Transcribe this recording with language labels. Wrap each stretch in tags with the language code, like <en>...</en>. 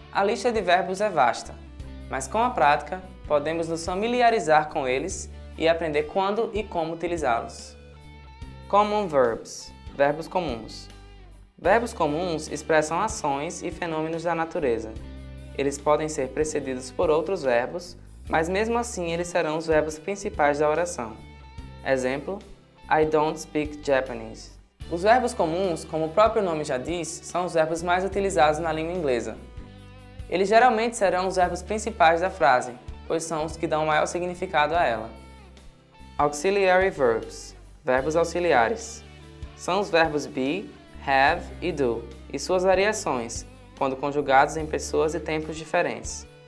<pt>A lista de verbos é vasta, mas com a prática, podemos nos familiarizar com eles e aprender quando e como utilizá-los.</pt> <en>Common verbs,</en> <pt>verbos comuns. Verbos comuns expressam ações e fenômenos da natureza. Eles podem ser precedidos por outros verbos, mas mesmo assim eles serão os verbos principais da oração. Exemplo,</pt> <en>I don't speak Japanese.</en> <pt>Os verbos comuns, como o próprio nome já diz, são os verbos mais utilizados na língua inglesa. Eles geralmente serão os verbos principais da frase, pois são os que dão maior significado a ela.</pt> <en>Auxiliary verbs,</en> <pt>verbos auxiliares. São os verbos be, have e do, e suas variações, quando conjugados em pessoas e tempos diferentes.</pt>